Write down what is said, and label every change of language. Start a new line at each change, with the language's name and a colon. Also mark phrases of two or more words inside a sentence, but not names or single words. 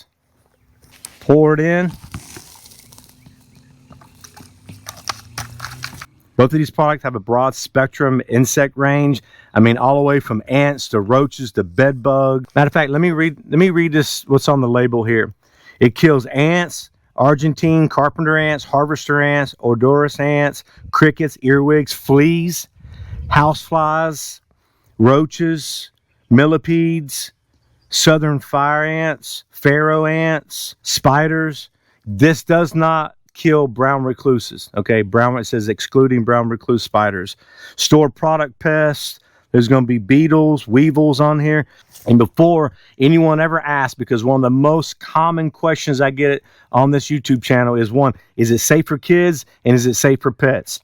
English: Pour it in. Both of these products have a broad spectrum insect range. I mean, all the way from ants to roaches to bed bugs. Matter of fact, let me read this, what's on the label here. It kills ants, Argentine carpenter ants, harvester ants, odorous ants, crickets, earwigs, fleas, houseflies, roaches, millipedes, southern fire ants, pharaoh ants, spiders. This does not kill brown recluses, okay? It says excluding brown recluse spiders. Store product pests. There's going to be beetles, weevils on here. And before anyone ever asks, because one of the most common questions I get on this YouTube channel is one, is it safe for kids and is it safe for pets?